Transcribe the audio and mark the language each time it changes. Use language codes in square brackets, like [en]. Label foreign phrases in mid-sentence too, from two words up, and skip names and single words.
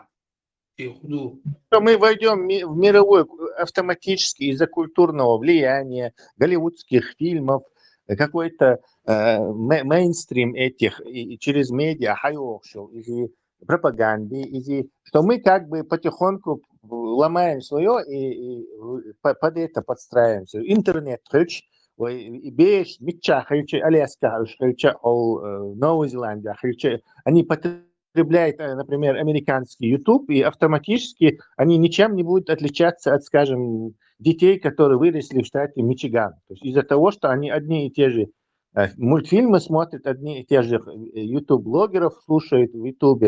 [ru] Мы войдем в мировой автоматически из-за культурного влияния, голливудских фильмов, какой-то мейнстрим этих, и через медиа, из пропаганды, что мы как бы потихоньку ломаем свое и под это подстраиваемся. Интернет, и беш, Митча, Аляска, Новая Зеландия, они потребляют, например, американский YouTube, и автоматически они ничем не будут отличаться от, скажем, детей, которые выросли в штате Мичиган. То есть из-за того, что они одни и те же мультфильмы смотрят, одни и те же YouTube-блогеров слушают в YouTube.